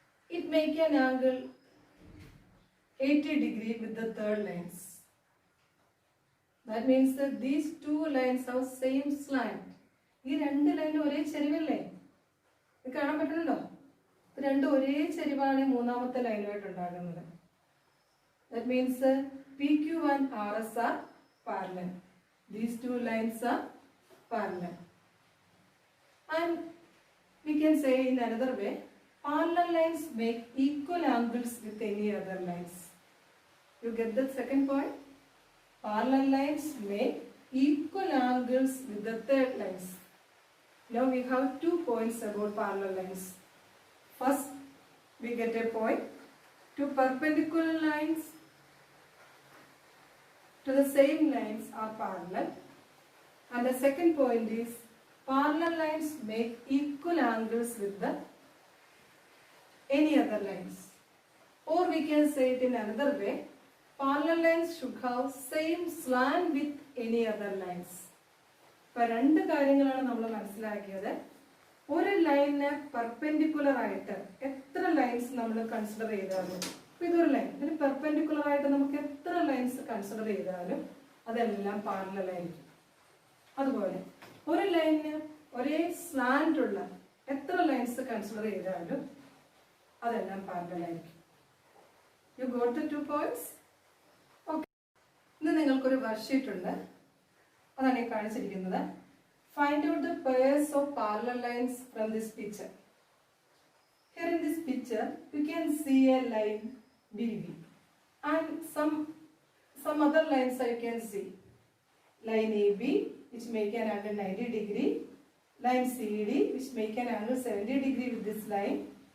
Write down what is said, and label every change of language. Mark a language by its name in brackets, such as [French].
[English] It make an angle 80 degree with the third lines. That means that these two lines have same slant. [Malayalam] ഈ രണ്ട് ലൈനും ഒരേ ചെരിവല്ലേ? ഇത് കാണാൻ പറ്റുന്നുണ്ടോ? ഇത് രണ്ടും ഒരേ ചെരിവാണ് മൂന്നാമത്തെ ലൈനുമായിട്ട് ഉണ്ടാകുന്നത്. [English] That means PQ and RS are parallel. These two lines are parallel. And we can say in another way, parallel lines make equal angles with any other lines. You get the second point? Parallel lines make equal angles with the third lines. Now we have 2 points about parallel lines. First, we get a point. Two perpendicular lines to the same lines are parallel. And the second point is, parallel lines make equal angles with the any other lines. Or we can say it in another way, parallel lines should have same slant with any other lines. [Malayalam] ഇപ്പോൾ രണ്ട് കാര്യങ്ങളാണ് നമ്മൾ മനസ്സിലാക്കിയത്. ഒരു ലൈനിന് perpendicular ആയിട്ട് എത്ര lines നമ്മൾ കൺസിഡർ ചെയ്താലും, ഇപ്പോൾ ഇതൊരു ലൈൻ, ഇതിന് പെർപെൻഡിക്കുലർ ആയിട്ട് നമുക്ക് എത്ര ലൈൻസ് കൺസിഡർ ചെയ്താലും അതെല്ലാം പാരലൽ ആയിരിക്കും. അതുപോലെ ഒരു ലൈനിന് ഒരേ സ്ലാൻഡ് ഉള്ള എത്ര ലൈൻസ് കൺസിഡർ ചെയ്താലും അതെല്ലാം പാരലൽ ആയിരിക്കും. [English] You got the 2 points. [Malayalam] Okay, ഇന്ന് നിങ്ങൾക്കൊരു വർക്ക്ഷീറ്റ് ഉണ്ട്, അതാണ് ഈ കാണിച്ചിരിക്കുന്നത്. [English] Find out the pairs of parallel lines from this picture. Here in this picture, you can see a line BB and some other lines you can see. Line AB, which make an angle 90 degree. Line CD, which make an angle 70 degree with this line.